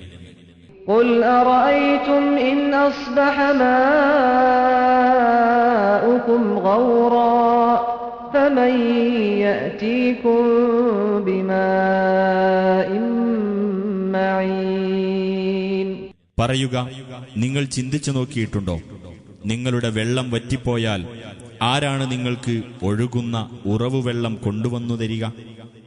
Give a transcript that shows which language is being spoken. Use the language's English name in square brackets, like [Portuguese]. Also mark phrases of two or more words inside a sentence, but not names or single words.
[Arabic] قل أرأيتم إن أصبح ماؤكم غورا فمن يأتيكم بماء معين. [Malayalam] പറയുക, നിങ്ങൾ ചിന്തിച്ചു നോക്കിയിട്ടുണ്ടോ, നിങ്ങളുടെ വെള്ളം വറ്റിപ്പോയാൽ ആരാണ് നിങ്ങൾക്ക് ഒഴുകുന്ന ഉറവുവെള്ളം കൊണ്ടുവന്നു തരിക?